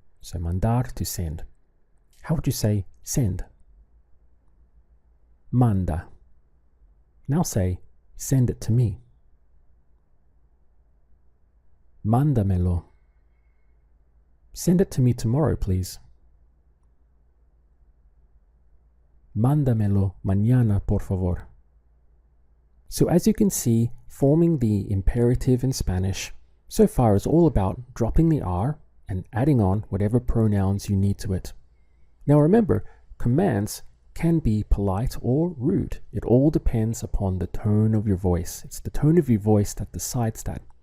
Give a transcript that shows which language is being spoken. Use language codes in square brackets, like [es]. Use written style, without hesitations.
[en] So mandar, to send. How would you say send? Manda. Now say send it to me. [es] Mándamelo. [en] Send it to me tomorrow, please. [es] Mándamelo mañana, por favor. [en] So as you can see, forming the imperative in Spanish so far is all about dropping the R and adding on whatever pronouns you need to it. Now remember, commands can be polite or rude. It all depends upon the tone of your voice. It's the tone of your voice that decides that.